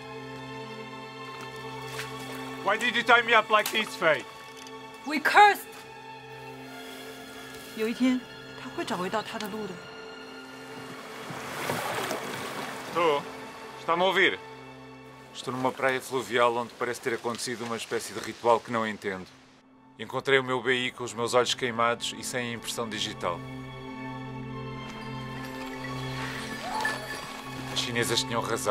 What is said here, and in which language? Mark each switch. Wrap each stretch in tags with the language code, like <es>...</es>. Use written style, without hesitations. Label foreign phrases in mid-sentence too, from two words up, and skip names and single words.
<en>Why did you tie me up like this, Faye? We cursed.</en> <zh>有一天，他会找回到他的路的。</zh> <pt>Estou. Está-me a ouvir? Estou numa praia fluvial onde parece ter acontecido uma espécie de ritual que não entendo. Encontrei o meu BI com os meus olhos queimados e sem impressão digital. As chinesas tinham razão.</pt>